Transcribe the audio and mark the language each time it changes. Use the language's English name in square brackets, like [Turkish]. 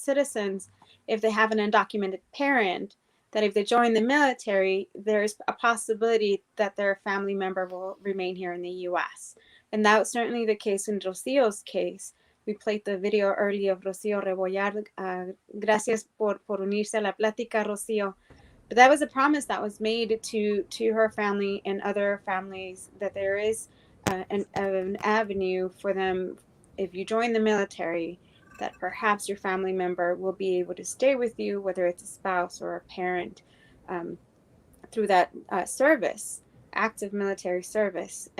[English] citizens, if they have an undocumented parent, that if they join the military, there's a possibility that their family member will remain here in the U.S. And that was certainly the case in Rocio's case. We played the video earlier of Rocio Rebollar. [Spanish] Gracias por unirse a la plática, Rocio. [English] But that was a promise that was made to her family and other families, that there is an avenue for them if you join the military, that perhaps your family member will be able to stay with you, whether it's a spouse or a parent, um, through that service, active military service.